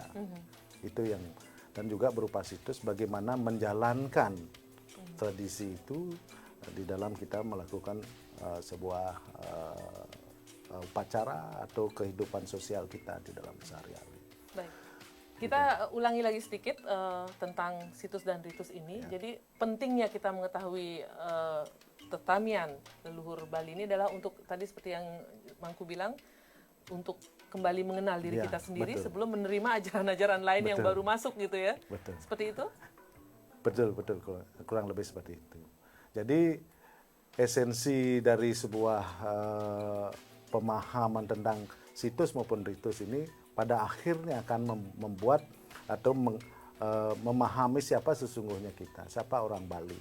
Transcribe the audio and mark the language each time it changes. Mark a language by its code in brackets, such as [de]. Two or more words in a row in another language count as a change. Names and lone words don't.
[id] Itu yang, dan juga berupa situs bagaimana menjalankan tradisi itu di dalam kita melakukan sebuah upacara atau kehidupan sosial kita di dalam sehari-hari. Baik. Kita ulangi lagi sedikit tentang situs dan ritus ini. Ya. Jadi pentingnya kita mengetahui tetamian leluhur Bali ini adalah untuk tadi seperti yang Mangku bilang, untuk kembali mengenal diri kita sendiri, betul, sebelum menerima ajaran-ajaran lain, betul, yang baru masuk gitu ya. Betul. Seperti itu? Betul, kurang lebih seperti itu. Jadi esensi dari sebuah pemahaman tentang situs maupun ritus ini pada akhirnya akan membuat atau memahami siapa sesungguhnya kita, siapa orang Bali.